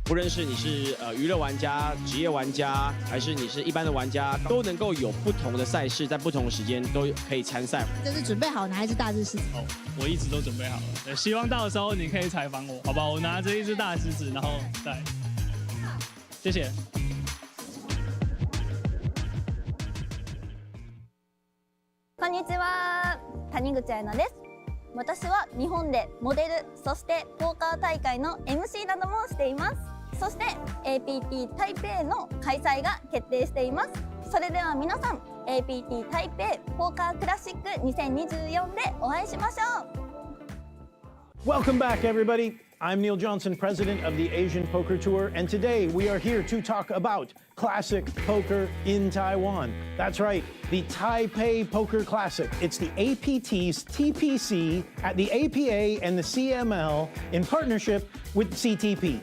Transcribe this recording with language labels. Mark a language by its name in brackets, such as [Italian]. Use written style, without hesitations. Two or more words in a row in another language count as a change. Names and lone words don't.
[Chinese] 不论是你是娱乐玩家、职业玩家，还是你是一般的玩家，都能够有不同的赛事，在不同的时间都可以参赛。这是准备好哪一只大狮子？我一直都准备好了，对，希望到的时候你可以采访我，好不好？我拿着一只大狮子，然后再，谢谢。 [Japanese] こんにちは、谷口彩奈です。私は日本でモデル、そしてポーカー大会の MC などもしています。そして APT 台北の開催が決定しています。それでは皆さん APT 台北ポーカークラシック2024でお会いしましょう。 [English] Welcome back, everybody. I'm Neil Johnson, president of the Asian Poker Tour, and today we are here to talk about classic poker in Taiwan. That's right, the Taipei Poker Classic. It's the APT's TPC at the APA and the CML in partnership with CTP.